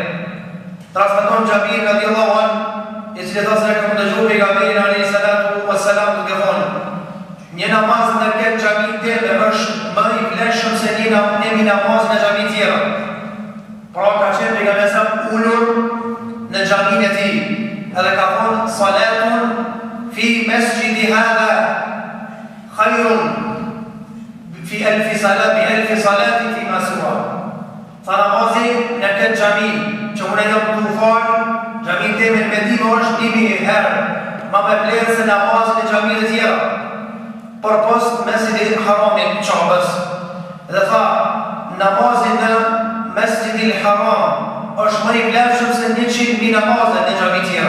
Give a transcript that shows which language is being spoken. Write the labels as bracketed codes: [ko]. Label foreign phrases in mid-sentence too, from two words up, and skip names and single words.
[sq] Transmeton Xhabir [ar] رضي الله عنه, [sq] I cili thosë rekom dëgju pejgamberin [ar] عليه الصلاة والسلام [sq] duke thonë: "Një namaz në këtë xhami teme është më I vlefshëm se një namaz në xhami tjera." Pra ka qenë pejgamberi ulur në xhaminë e tij, edhe ka thonë: [ar] "صلاة في مسجدي هذا خير في ألف صلاة فيما سوى." [sq] Tha namazi në këtë xhami që unë jam të falë, xhami teme në Medinë është 1.000 herë më me vlerë se namazin e xhamive të tjera, përpos Mesjidil Haramit Çabës. Dhe tha, namazi në Mesjidil Haram është më I vlefshëm se 100.000 namaze në xhami tjera.